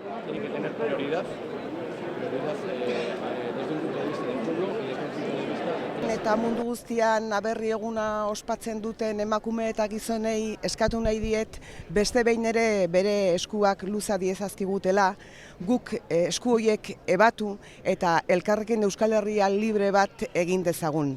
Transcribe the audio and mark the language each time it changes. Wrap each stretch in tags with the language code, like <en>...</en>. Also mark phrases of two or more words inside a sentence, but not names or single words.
<es>tiene que tener prioridad desde un punto de vista del pueblo y desde un punto de vista de</es> <eu>Eta mundu guztian aberri eguna ospatzen duten emakume eta gizonei eskatu nahi diet beste behin ere bere eskuak luza diezazkigutela, guk esku horiek ebatu eta elkarrekin Euskal Herria libre bat egin dezagun.</eu>